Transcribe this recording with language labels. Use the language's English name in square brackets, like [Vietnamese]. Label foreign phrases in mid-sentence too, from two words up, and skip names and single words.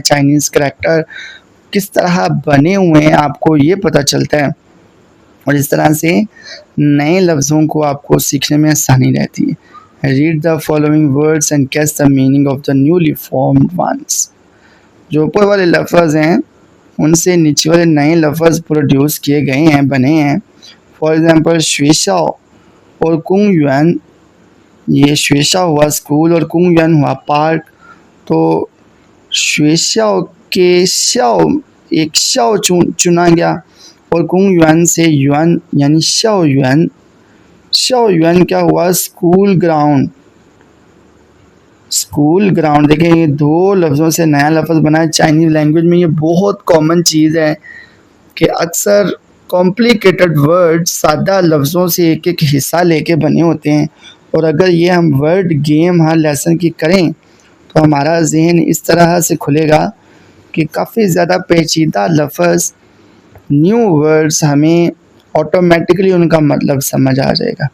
[English] Chinese character [Urdu] کس طرح بنے ہوئے ہیں آپکو یہ پتہ چلتا ہے، اور اس طرح سے نئے لفظوں کو آپکو سیکھنے میں آسانی رہتی ہے. [English] Read the following words and guess the meaning of the newly formed ones. [Urdu] جو اوپر والے لفظ ہیں ان سے نیچے والے نئے لفظ پروڈیوس کیے گئے ہیں، بنے ہیں. [English] for example [Urdu] 学校 اور 公园 یہ 学校 ہوا سکول اور 公园 ہوا پارک. تو 学校 کے 校 ایک 校 چنا گیا اور 公园 سے یوآن یعنی 校园 校园 کیا ہوا [English] school ground. school ground [Urdu] دیکھیں، یہ 2 لفظوں سے نیا لفظ بنا ہے. [English] Chinese language [Urdu] میں یہ بہت کامن چیز ہے کہ اکثر [English] complicated word [Urdu] سادہ لفظوں سے ایک ایک حصہ لے کے بنے ہوتے ہیں، اور اگر یہ ہم [English] word game [Urdu] ہر لیسن کی کریں تو ہمارا ذہن اس طرح سے کھلے گا کہ کافی زیادہ پیچیدہ لفظ, [English] new words [Urdu] ہمیں آٹومیٹکلی ان کا مطلب سمجھ آ جائے گا.